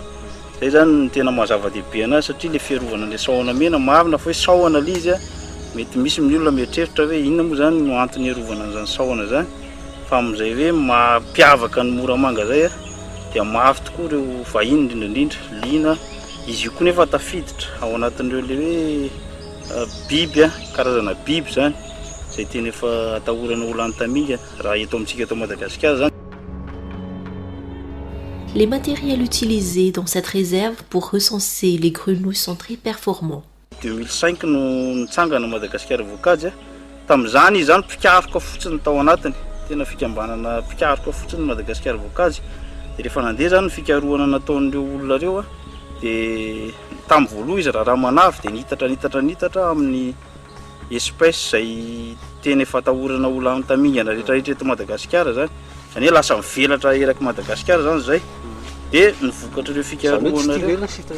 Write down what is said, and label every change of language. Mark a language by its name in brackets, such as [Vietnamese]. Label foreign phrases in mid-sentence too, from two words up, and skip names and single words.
[Malagasy] Zay zany ny tena mahazava-dehibe anazy satria le fiarovana an'ilay sahona mena mavina fa hoe sahona ilay izy a mety misy amin'ny olona mieritreritra hoe inona moa zany no antony iarovana an'izany sahona zany fa amin'izay hoe mampiavaka ny Moramanga zay a dia mafy tokoa ireo vahiny indrindrandrindra liana izy io koa nefa tafiditra ao anatin'ireo le hoe biby a karazana biby zany izay tena efa atahorana olo anontamiga raha eto amintsika eto Madagasikara zany. [French] Les matériels utilisés dans cette réserve pour recenser les grenouilles sont très performants. [Malagasy] 2005 no nitsangana Madagascar Avocats tamin'izany izany pikaroka fotsiny tao anatiny tena fikambanana pikaroka fotsiny Madagascar Avocats dia rehefa nandeha zany fikarohana nataon'ireo olona reo a dia tamin'ny voaloha izy raha manavy dia nitatra amin'ny espèce izay tena efa atahorana olo anotamingana rehetrarehetra eto Madagasikara zany zany hoe lasa mivelatra eraky Madagasikara zany zay dia nivokatra ireo fikarohana reo.